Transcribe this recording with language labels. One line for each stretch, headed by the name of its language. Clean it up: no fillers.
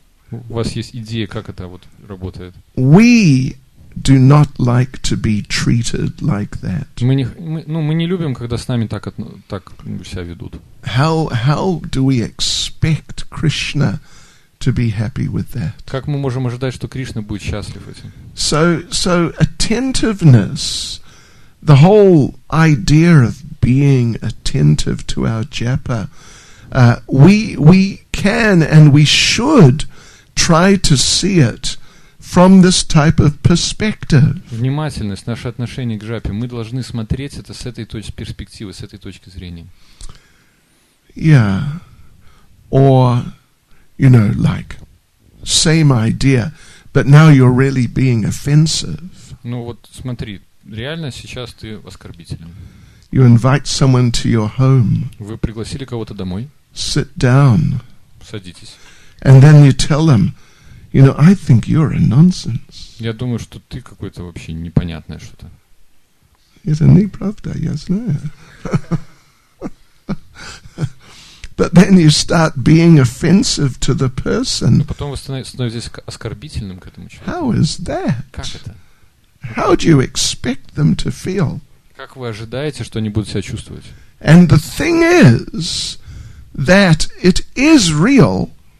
Russian: У вас есть идея, как это вот работает.
English: We do not like to be treated like that.
Russian: Мы не любим, когда с нами так себя ведут.
English: How do we expect Krishna to be happy with that?
Russian: Как мы можем ожидать, что Кришна будет счастлив этим?
English: So attentiveness, the whole idea of being attentive to our japa, we can and we should try to see it from this type of perspective.
Russian: Внимательность, наше отношение к джапе, мы должны смотреть это с этой перспективы, с этой точки зрения.
English: Yeah. Or, like, same idea, but now you're really being offensive.
Russian: Ну вот смотри, реально сейчас ты оскорбительный.
English: You invite someone to your home.
Russian: Вы пригласили кого-то домой.
English: Sit down.
Russian: Садитесь.
English: And then you tell them, I think you're a nonsense.
Russian: Я думаю, что ты какой-то вообще непонятное что-то. Это неправда, я знаю.
English: But then you start being offensive to the person.
Russian: Но потом вы становитесь оскорбительным к этому человеку.
English: How is that?
Russian: Как это?
English: How do you expect them to feel?
Russian: Как вы ожидаете, что они будут себя чувствовать?
English: And the thing is that it is real.